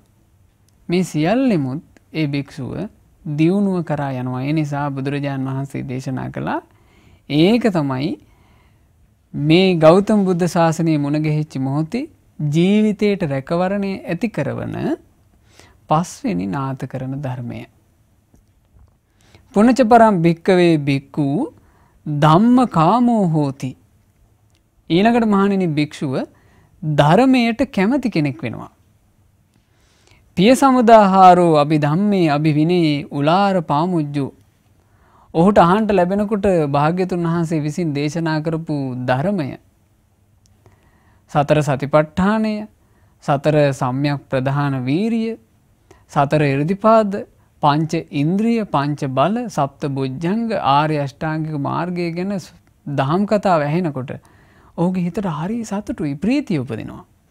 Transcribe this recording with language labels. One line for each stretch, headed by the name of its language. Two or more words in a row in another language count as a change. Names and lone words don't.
Sinhala: මේ සියල්ලෙමුත් ඒ භික්ෂුව දියුණුව කරා යනවා. ඒ නිසා බුදුරජාන් වහන්සේ දේශනා කළා ඒක තමයි මේ ගෞතම බුද්ධ ශාසනයේ මුණ ගැහිච්ච මොහොතේ ජීවිතයට රැකවරණය ඇති කරවන පස්වෙනි නාථ කරන ධර්මය.
Pali: පුනච පරම් භික්කවේ භික්ඛු ධම්ම කාමෝ හෝති.
Sinhala: ඊළඟට මහණෙනි භික්ෂුව ධර්මයට කැමති කෙනෙක් වෙනවා.
Pali: පිය සමුදාහාරෝ අභිධම්මේ අභිවිනේ උලාර පාමුජ්ජෝ.
Sinhala: ඔහුට අහන්ට ලැබෙනකොට භාග්‍යතුන් වහන්සේ විසින් දේශනා කරපු ධර්මය සතර සතිපට්ඨානය, සතර සම්‍යක් ප්‍රධාන වීරිය, සතර ඉර්ධිපාද, පංච ඉන්ද්‍රිය, පංච බල, සප්ත බොජ්ජංග, ආර්ය අෂ්ටාංගික මාර්ගය ගැන දහම් කතාව ඇහෙනකොට ඔහුගේ හිතට හරි සතුටුයි, ප්‍රීතිය උපදිනවා.